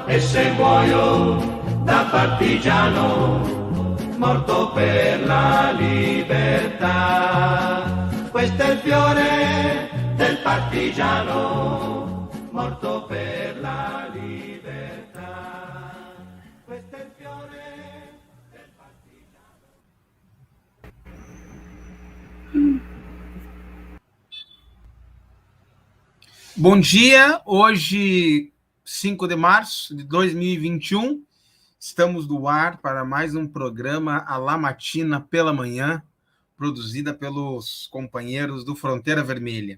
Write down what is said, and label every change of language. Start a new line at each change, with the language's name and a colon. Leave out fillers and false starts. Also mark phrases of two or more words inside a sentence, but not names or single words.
Italian: E se muoio da partigiano, morto per la libertà, questo è il fiore del partigiano, morto per la libertà. Questo è il fiore del partigiano.
Portuguese: Bom dia, hoje 5 de março de 2021, estamos no ar para mais um programa A La Matina pela manhã, produzida pelos companheiros do Fronteira Vermelha.